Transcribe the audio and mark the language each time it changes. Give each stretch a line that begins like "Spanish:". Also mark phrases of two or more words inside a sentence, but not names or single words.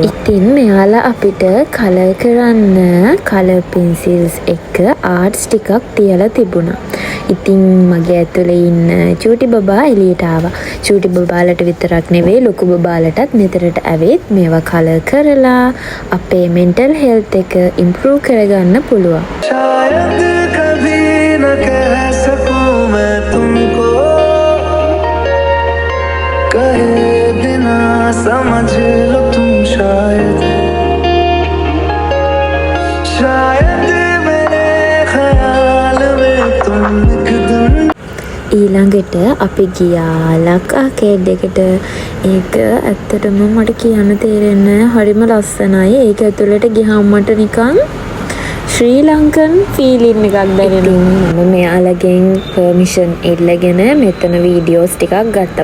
Sinhala: ඉතින් මෙයාලා අපිට කලර් කරන්න
English: colour pencils
Sinhala: එක ආර්ට්ස් ටිකක් තියලා තිබුණා. ඉතින් මගේ ඇතුලේ ඉන්න චූටි බබා එළියට ආවා. චූටි බබාලට විතරක් නෙවෙයි ලොකු බබාලටත් මෙතනට ඇවිත් මේවා කලර් කරලා අපේ
English: mental health
Sinhala: එක improve කරගන්න පුළුවන්.
Hindi: शायद कभी न कह सकूं मैं तुमको कहे बिना समझ लो तुम शायद मेरे ख्याल में तुम एक दिन.
Sinhala: ඊළඟට අපි ගියා ලක් ආකේඩ් එකට. ඒක ඇත්තටම මට කියන්න තේරෙන්නේ හරිම ලස්සනයි. ඒක ඇතුළට ගියාම මට නිකන් ශ්‍රී ලංකන් ෆීලින් එකක් දැනෙනවා. මම මෙයාලගෙන් පර්මිෂන් ඉල්ලගෙන මෙතන වීඩියෝස් ටිකක් ගත්තා.